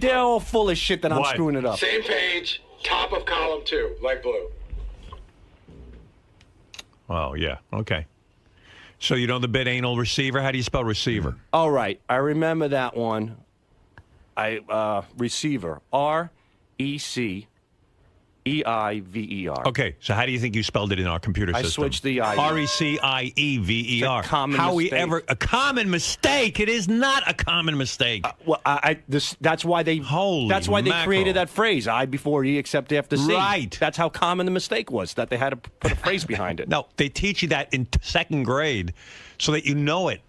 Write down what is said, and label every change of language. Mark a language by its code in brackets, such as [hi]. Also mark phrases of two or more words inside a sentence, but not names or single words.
[en] They're all full of shit that I'm What? screwing it up. Same page, top of column 2, light blue. Oh, yeah. Okay. So you know the bit anal receiver? How do you spell receiver? All right. I remember that one. Receiver. R-E-C-E-I-V-E-R. Okay, so how do you think you spelled it in our computer I system? switched the I. R-E-C-I-E-V-E-R. It's a common How we mistake. ever... A common mistake? It is not a common mistake. Well, that's why they. Holy That's why they mackerel. created that phrase. I before E, except after C. Right. That's how common the mistake was. That they had to put a phrase behind it. No, they teach you that in 2nd grade so that you know it.